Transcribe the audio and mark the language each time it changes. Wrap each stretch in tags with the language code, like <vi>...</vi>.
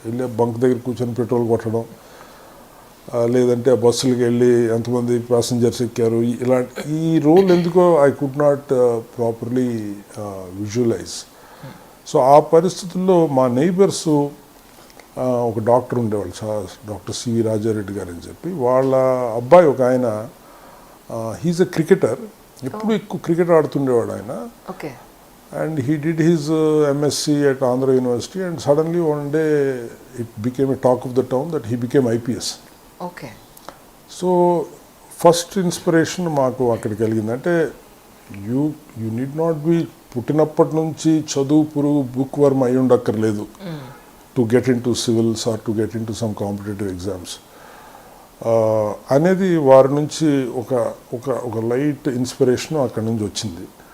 <te>వెళ్ళి బంక్ దగ్గర కూర్చొని పెట్రోల్ కొట్టడం, లేదంటే ఆ బస్సులకి వెళ్ళి ఎంతమంది ప్యాసింజర్స్ ఎక్కారు, ఇలాంటి ఈ రోల్ ఎందుకో</te> <en>I could not properly visualise.</en> <te>So ఆ పరిస్థితుల్లో మా నైబర్స్ ఒక డాక్టర్ ఉండేవాళ్ళు, డాక్టర్ సివి రాజారెడ్డి గారు అని చెప్పి. వాళ్ళ అబ్బాయి ఒక ఆయన,</te> <en>he's a cricketer,</en> <te>ఎప్పుడు ఎక్కువ క్రికెట్ ఆడుతుండేవాడు ఆయన.</te> <en>And he did his MSc at Andhra University, and suddenly one day it became a talk of the town that he became IPS.</en> <te>So first inspiration మాకు అక్కడ కలిగిందంటే</te> <en>you need not be</en> <te>పుట్టినప్పటి నుంచి చదువు పురుగు book Varma అయి ఉండక్కర్లేదు.</te> <en>to get into civils or to get into some competitive exams</en> <te>అనేది వారి నుంచి ఒక ఒక ఒక లైట్ ఇన్స్పిరేషన్ అక్కడి నుంచి వచ్చింది.</te>